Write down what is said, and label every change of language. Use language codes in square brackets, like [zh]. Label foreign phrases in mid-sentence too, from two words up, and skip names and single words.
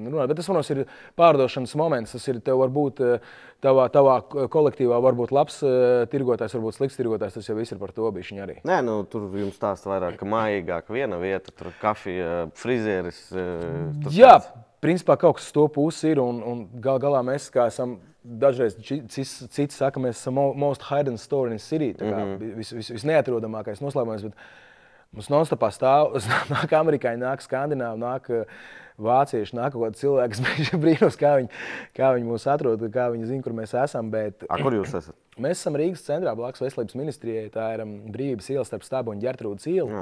[lv] Bet tas, protams, ir pārdošanas moments. Tas ir tev varbūt tavā kolektīvā varbūt labs tirgotājs, varbūt slikts tirgotājs. Tas jau viss ir par to bišķiņ arī. Nē, tur jums stāsta vairāk, ka mājīgāk viena vieta, tur kafija, frizieris. Jā. Principā kaut kas uz to pusi ir, un galā mēs kā esam, dažreiz citi saka, mēs esam [en] most hidden store in city, [lv] tā kā visneatrodamākais noslēpums, bet mums non-stopā nāk amerikāņi, nāk skandināvi, nāk vācieši, nāk kaut kādi cilvēki, kas brīnos, kā viņi mūs atrod, kā viņi zina, kur mēs esam. Bet kur jūs esat? Mēs esam Rīgas centrā, blakus Veselības ministrijai, tā ir Brīvības iela starp Stabu un Ģertrūdas ielu.